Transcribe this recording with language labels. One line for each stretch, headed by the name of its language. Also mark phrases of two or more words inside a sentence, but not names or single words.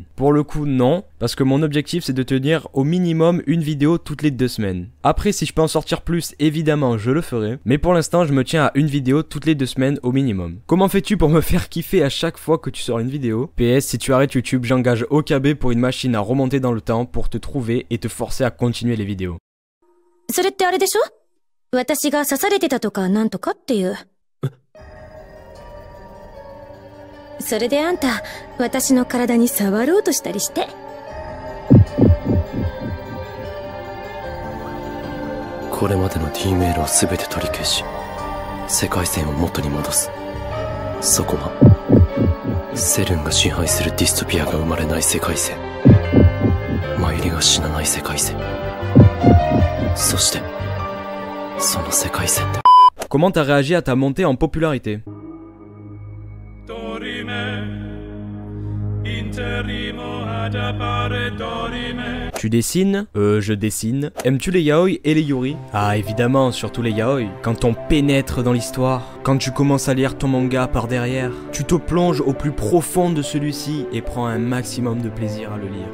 French: Pour le coup, non, parce que mon objectif c'est de tenir au minimum une vidéo toutes les 2 semaines. Après, si je peux en sortir plus, évidemment, je le ferai. Mais pour l'instant, je me tiens à une vidéo toutes les 2 semaines au minimum. Comment fais-tu pour me faire kiffer à chaque fois que tu sors une vidéo? PS, si tu arrêtes YouTube, j'engage OKB pour une machine à remonter dans le temps pour te trouver et te forcer à continuer les vidéos.
Japanese: それってあれでしょ？私が刺されてたとかなんとかっていう。それであんた、私の体に触ろうとしたりして。これまでの D メールを全て取り消し、世界線を元に戻す。そこはセルンが支配するディストピアが生まれない世界線、マユリが死なない世界線、そしてその世界線で。
French: Comment t'as réagi à ta montée en popularité? Tu dessines? Je dessine. Aimes-tu les yaoi et les yuri? Ah évidemment, surtout les yaoi. Quand on pénètre dans l'histoire, quand tu commences à lire ton manga par derrière, tu te plonges au plus profond de celui-ci et prends un maximum de plaisir à le lire.